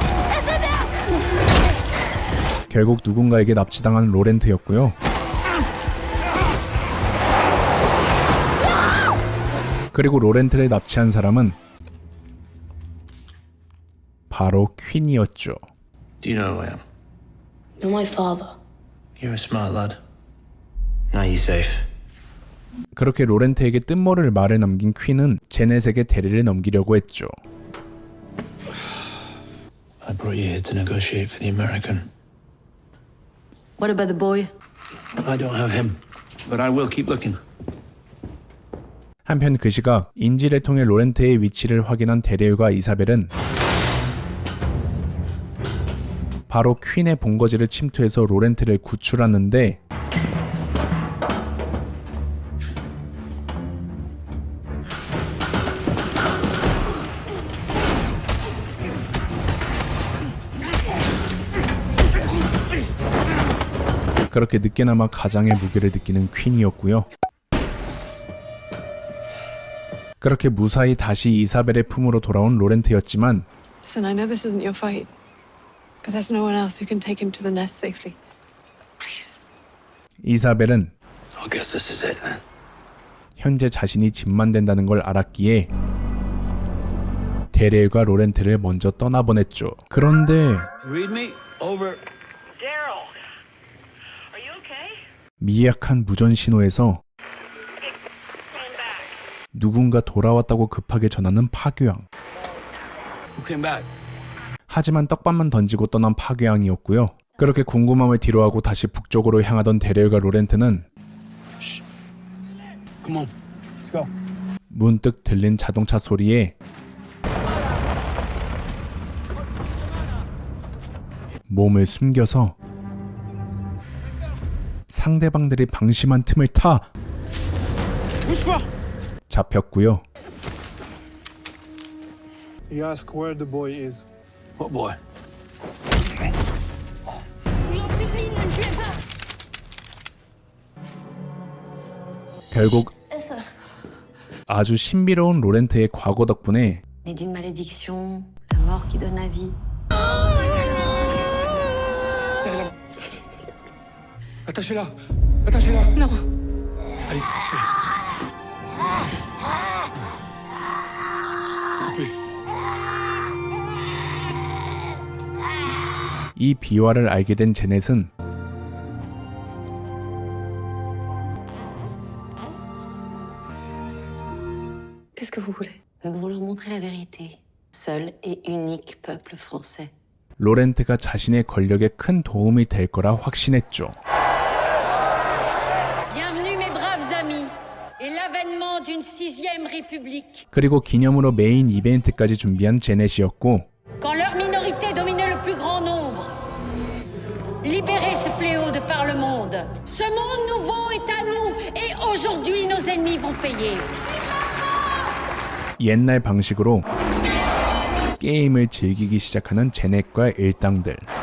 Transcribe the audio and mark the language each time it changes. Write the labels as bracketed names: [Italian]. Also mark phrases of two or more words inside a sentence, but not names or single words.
[Korean] 결국 누군가에게 납치당한 로렌트였고요. 그리고 로렌트를 납치한 사람은 바로 퀸이었죠. [English] Do you know who I am? You're my father. You're a smart lad. Now you're safe. [Korean] 그렇게 로렌트에게 뜬모를 말을 남긴 퀸은 제넷에게 데릴을 넘기려고 했죠. [English] I brought you here to negotiate for the American. What about the boy? I don't have him, but I will keep looking. [Korean] 한편 그 시각 인지를 통해 로렌트의 위치를 확인한 데렐과 이사벨은 바로 퀸의 본거지를 침투해서 로렌트를 구출하는데 그렇게 늦게나마 가장의 무게를 느끼는 퀸이었고요. 그렇게 무사히 다시 이사벨의 품으로 돌아온 로렌트였지만 [English] Listen, I know this isn't your fight, but there's no one else who can take him to the nest safely. Please. [Korean] 이사벨은 [English] I guess this is it then. [Korean] 현재 자신이 집만 된다는 걸 알았기에 데렐과 로렌트를 먼저 떠나보냈죠. 그런데 [English] Read me over. Daryl, are you okay? [Korean] 미약한 무전 신호에서 누군가 돌아왔다고 급하게 전하는 파괴왕. [English] Who came back? [Korean] 하지만 떡밥만 던지고 떠난 파괴왕이었고요. 그렇게 궁금함을 뒤로하고 다시 북쪽으로 향하던 데렐과 로렌트는 [English] Come on. Let's go. [Korean] 문득 들린 자동차 소리에 몸을 숨겨서 상대방들이 방심한 틈을 타 잡혔고요. [English] You ask where the boy is. What boy? [Korean] 결국 아주 신비로운 로렌트의 과거 덕분에 [French] Né d'une malédiction, la mort qui donne la vie. Attachez-la. Attachez-la. Non. Allez. Coupez. [Korean] 이 비화를 알게 된 제넷은 [French] Qu'est-ce que vous voulez? Nous devons leur montrer la vérité. Seul et unique peuple français. [Korean] 로렌트가 자신의 권력에 큰 도움이 될 거라 확신했죠. [French] Bienvenue mes braves amis et l'avènement d'une 6e république. [Korean] 그리고 기념으로 메인 이벤트까지 준비한 제넷이었고 [French] Quand leur minorité dominait le plus grand nombre. Libérez ce fléau de par le monde. Ce monde nouveau est à nous et aujourd'hui nos ennemis vont payer. [Korean] 옛날 방식으로 게임을 즐기기 시작하는 제넷과 일당들.